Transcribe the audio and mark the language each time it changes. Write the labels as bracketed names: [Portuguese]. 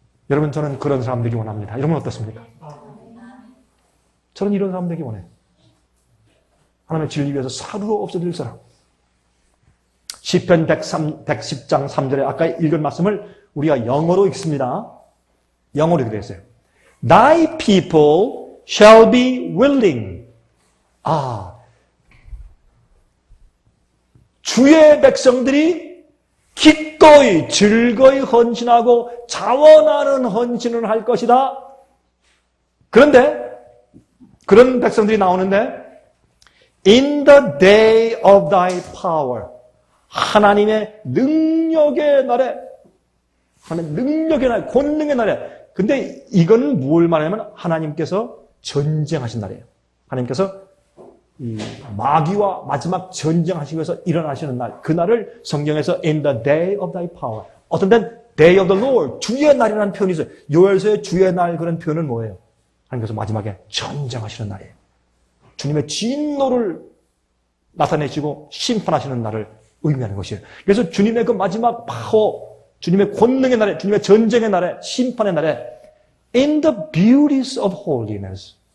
[Korean] 여러분 저는 그런 사람 되기 원합니다. 여러분 어떻습니까? 저는 이런 사람 되기 원해요. 하나님의 진리 위해서 사루로 없어질 사람. 시편 110장 3절에 아까 읽은 말씀을 우리가 영어로 읽습니다. 영어로 이렇게 되어 있어요. [English] Thy people shall be willing. [Korean] 주의 백성들이 기꺼이 즐거이 헌신하고 자원하는 헌신을 할 것이다. 그런데 그런 백성들이 나오는데 [English] In the day of thy power. [Korean] 하나님의 능력의 날에, 하나님의 능력의 날, 권능의 날에. 근데 이건 뭘 말하냐면 하나님께서 전쟁하신 날이에요. 하나님께서 이 마귀와 마지막 전쟁하시기 위해서 일어나시는 날. 그 날을 성경에서 [English] In the day of thy power. [Korean] 어떤 데는 [English] Day of the Lord. [Korean] 주의 날이라는 표현이 있어요. 요엘서의 주의 날 그런 표현은 뭐예요? 하나님께서 마지막에 전쟁하시는 날이에요. 주님의 진노를 나타내시고 심판하시는 날을 의미하는 것이에요. 그래서 주님의 그 마지막 파워, 주님의 권능의 날에, 주님의 전쟁의 날에, 심판의 날에 [English] In the beauties of holiness.